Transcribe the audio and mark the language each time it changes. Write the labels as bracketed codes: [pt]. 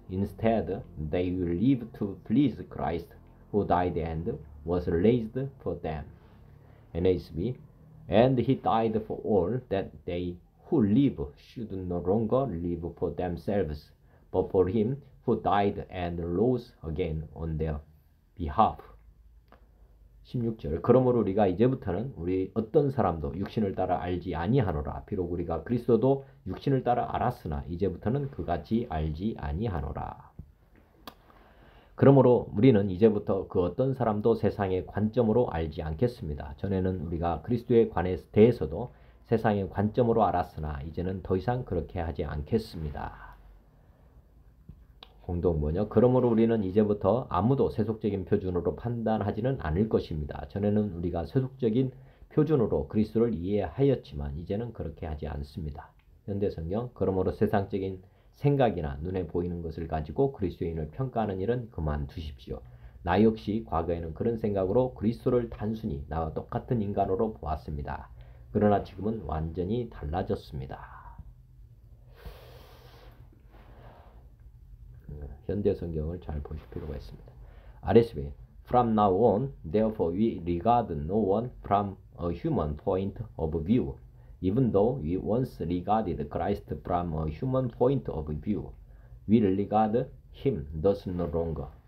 [en] Instead, they will live to please Christ, who died and was raised for them. NASB. And he died for all that they who live should no longer live for themselves, but for him who died and rose again on their behalf. [ko] 16절. 그러므로 우리가 이제부터는 우리 어떤 사람도 육신을 따라 알지 아니하노라. 비록 우리가 그리스도도 육신을 따라 알았으나 이제부터는 그같이 알지 아니하노라. 그러므로 우리는 이제부터 그 어떤 사람도 세상의 관점으로 알지 않겠습니다. 전에는 우리가 그리스도에 대해서도 세상의 관점으로 알았으나 이제는 더 이상 그렇게 하지 않겠습니다. 공동번역. 그러므로 우리는 이제부터 아무도 세속적인 표준으로 판단하지는 않을 것입니다. 전에는 우리가 세속적인 표준으로 그리스도를 이해하였지만 이제는 그렇게 하지 않습니다. 현대성경. 그러므로 세상적인 생각이나 눈에 보이는 것을 가지고 그리스도인을 평가하는 일은 그만두십시오. 나 역시 과거에는 그런 생각으로 그리스도를 단순히 나와 똑같은 인간으로 보았습니다. 그러나 지금은 완전히 달라졌습니다. 현대 성경을 잘 보실 필요가 있습니다. [en] RSV. From now on, therefore we regard no one from a human point of view, even though we once regarded Christ from a human point of view. We regard him thus no longer.